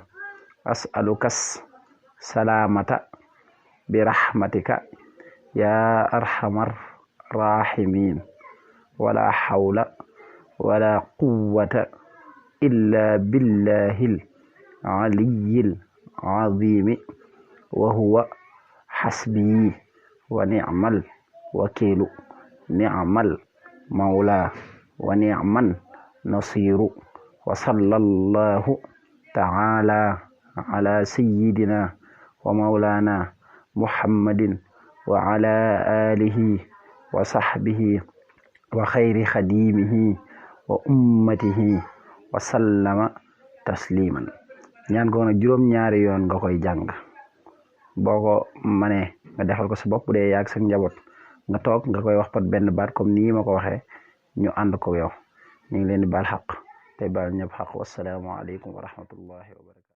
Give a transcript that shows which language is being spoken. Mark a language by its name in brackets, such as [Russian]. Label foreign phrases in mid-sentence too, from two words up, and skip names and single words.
[Arabic] أسألك السلامة برحمتك يا أرحم الراحمين ولا حول ولا قوة إلا بالله العلي العظيم وهو حسبي ونعم الوكيل نعم المولى ونعم النصير وصلى الله تعالى على سيدنا ومولانا محمد وعلى آله وصحبه وخير خادمه و أمته وسلم تسليما [Wolof] ñaan ko nag juróom-ñaari yoon nga koy jàng boo ko manee nga defal ko sa bopp dee yaag sa njaboot nga toog nga koy wax pat benn baat comme nii ma ko waxee ñu ànd ko yow ñu ngi leen di baal xaq te baal ñëpp xaq [Arabic] والسلام عليكم ورحمة الله وبركاته